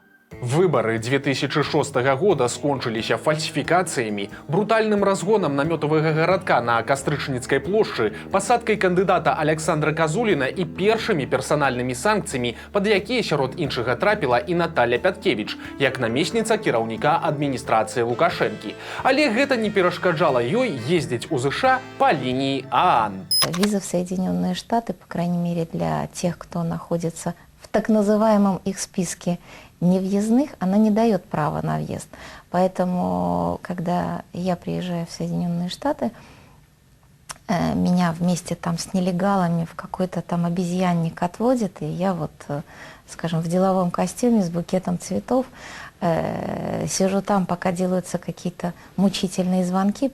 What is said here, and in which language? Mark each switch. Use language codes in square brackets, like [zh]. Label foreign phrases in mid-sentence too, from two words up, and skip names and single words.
[be] Выбары 2006 года скончыліся фальсіфікацыямі, брутальным разгонам намётавага гарадка на Кастрычніцкай плошчы, пасадкай кандыдата Александра Казуліна і першымі персанальнымі санкцыямі, пад якія сярод іншага трапіла і Наталья Пяткевіч, як намесніца кіраўніка адміністрацыі Лукашэнкі. Але гэта не перашкаджала ёй ездзіць у ЗША па лініі ААН. [ru] Виза в Соединенные Штаты, по крайней мере для тех, кто находится в так называемом их списке невъездных, она не дает права на въезд. Поэтому, когда я приезжаю в Соединенные Штаты, меня вместе там с нелегалами в какой-то там обезьянник отводит, и я вот, скажем, в деловом костюме с букетом цветов сижу там, пока делаются какие-то мучительные звонки.